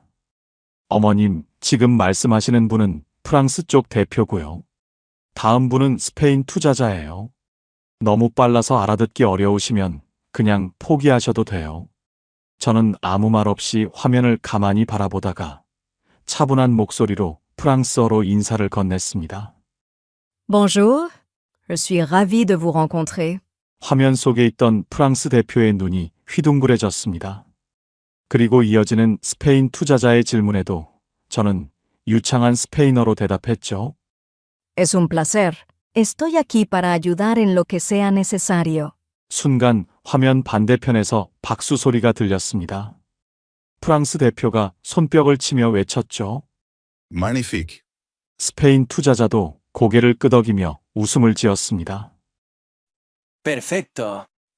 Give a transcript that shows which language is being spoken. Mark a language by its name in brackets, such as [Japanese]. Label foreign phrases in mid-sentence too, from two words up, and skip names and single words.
[Korean] 어머님, 지금 말씀하시는 분은 프랑스 쪽 대표고요. 다음 분은 스페인 투자자예요. 너무 빨라서 알아듣기 어려우시면 그냥 포기하셔도 돼요. 저는 아무 말 없이 화면을 가만히 바라보다가 차분한 목소리로 프랑스어로 인사를 건넸습니다. [French] Bonjour, je suis ravie de vous rencontrer. [Korean] 화면 속에 있던 프랑스 대표의 눈이 휘둥그레졌습니다. 그리고 이어지는 스페인 투자자의 질문에도 저는 유창한 스페인어로 대답했죠. [Spanish] Es un placer. Estoy aquí para ayudar en lo que sea necesario. [Korean] 순간 화면 반대편에서 박수 소리가 들렸습니다. 프랑스 대표가 손뼉을 치며 외쳤죠. Magnifique. 스페인 투자자도 고개를 끄덕이며 웃음을 지었습니다. Perfecto.